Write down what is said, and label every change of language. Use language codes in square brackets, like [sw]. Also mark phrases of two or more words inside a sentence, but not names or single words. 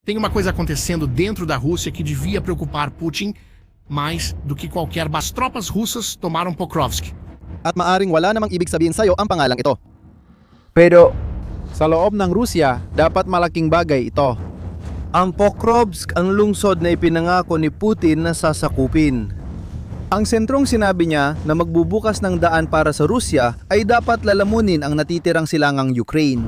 [pt] Tem uma coisa acontecendo dentro da Rússia que devia preocupar Putin mais do que qualquer. As tropas russas tomaram Pokrovsk. [tl] At maaring wala namang ibig sabihin sa'yo ang pangalang ito. Pero sa loob ng Rusya, dapat malaking bagay ito. Ang Pokrovsk ang lungsod na ipinangako ni Putin na sasakupin. Ang sentrong sinabi niya na magbubukas ng daan para sa Rusya ay dapat lalamunin ang natitirang silangang Ukraine.